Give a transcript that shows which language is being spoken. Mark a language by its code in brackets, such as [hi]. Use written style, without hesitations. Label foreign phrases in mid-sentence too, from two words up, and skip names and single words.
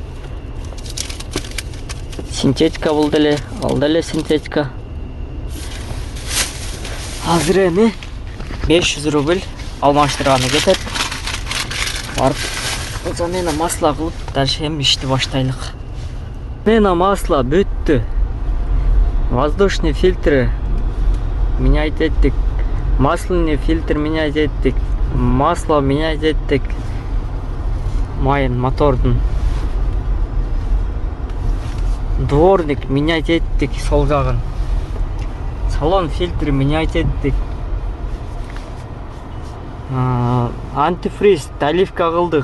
[ky] Синтетика бул деле, ал деле синтетика. Азыр эми 500 рубль алмаштырганы кетет. Барып [ru] замена масло [ky] кылып, дальше эми ишти баштайлык. [ru] Замена масло бүттү. Воздушный фильтры менять эттик. Масляный фильтр менять эттик. Масло менять [ky] эттик. Майын мотордун. [ru] Дворник менять [ky] эттик сол жагын. [ru] Салон фильтр менять эттик. Антифриз доливка кылдык.